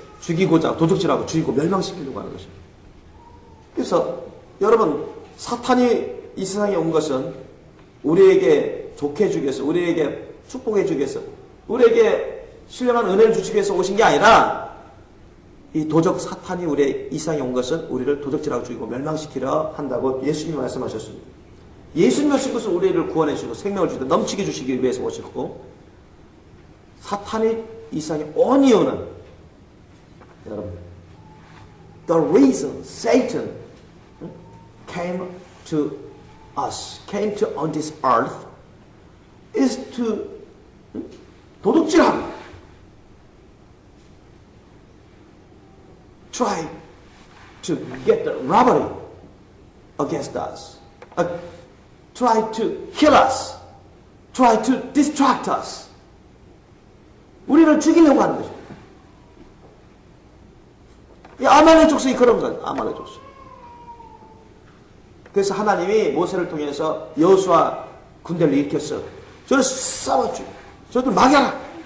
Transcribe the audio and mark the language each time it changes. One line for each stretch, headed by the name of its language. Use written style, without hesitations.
Korean: 죽이고자 도적질하고 죽이고 멸망시키려고 하는 것입니다. 그래서 여러분, 사탄이 이 세상에 온 것은 우리에게 좋게 해주기 위해서, 우리에게 축복해 주기 위해서, 우리에게 신령한 은혜를 주시기 위해서 오신 게 아니라 이 도적 사탄이 우리 이 세상에 온 것은 우리를 도적질하고 죽이고 멸망시키려 한다고 예수님이 말씀하셨습니다. 예수님이 오신 것은 우리를 구원해 주시고 생명을 주시고 넘치게 주시기 위해서 오셨고, 사탄이 이 세상에 온 이유는 여러분,
English: the reason Satan came to us, came to on this earth is to
Korean: 도둑질하고
English: try to get the robbery against us, try to kill us, try to distract us.
Korean: 우리를 죽이려고 하는 거죠. 이 아말렉 족속이 그런 거예요. 아말렉 족속. 그래서 하나님이 모세를 통해서 여호수아 군대를 일으켰어. 저를 싸워줘. 저들 막여라.